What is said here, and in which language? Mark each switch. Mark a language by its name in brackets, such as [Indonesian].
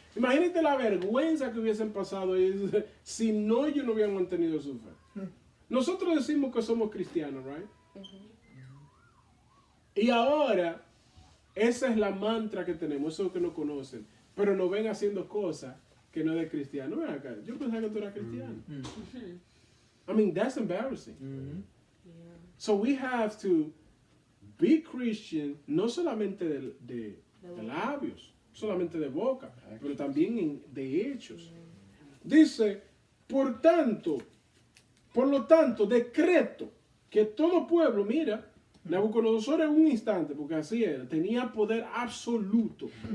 [Spanish] Imagínate la vergüenza que hubiesen pasado si no ellos no hubieran mantenido su fe. Nosotros decimos que somos cristianos, [English] right? [Spanish] Y ahora, esa es la mantra que tenemos, eso que no conocen, pero nos ven haciendo cosas que no es de cristiano. Ven acá, yo pensaba que tú eras cristiano. [English] I mean, that's embarrassing. So we have to be Christian, [Spanish] no solamente de labios, solamente de boca, pero también de hechos. Dice, por lo tanto, decreto que todo pueblo, mira, Nabucodonosor en un instante, porque así era, tenía poder absoluto.